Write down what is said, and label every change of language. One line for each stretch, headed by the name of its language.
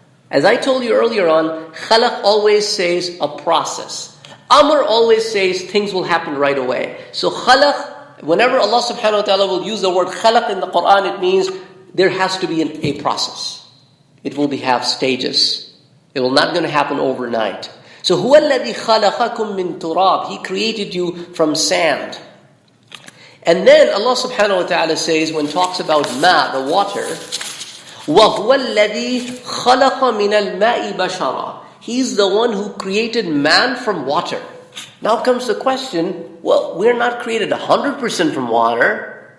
English: As I told you earlier on, khalaq always says a process. Amr always says things will happen right away. So khalaq, whenever Allah subhanahu wa ta'ala will use the word khalaq in the Quran, it means there has to be a process. It will have stages. It will not going to happen overnight.
Arabic: So هُوَ الَّذِي خَلَقَكُم مِّن تُرَابٍ.
English: He created you from sand. And then Allah subhanahu wa ta'ala says, when talks about ma, the water,
Arabic: وَهُوَ الَّذِي خَلَقَ مِنَ الْمَاءِ بَشَرًا.
English: He's the one who created man from water. Now comes the question, well, we're not created 100% from water.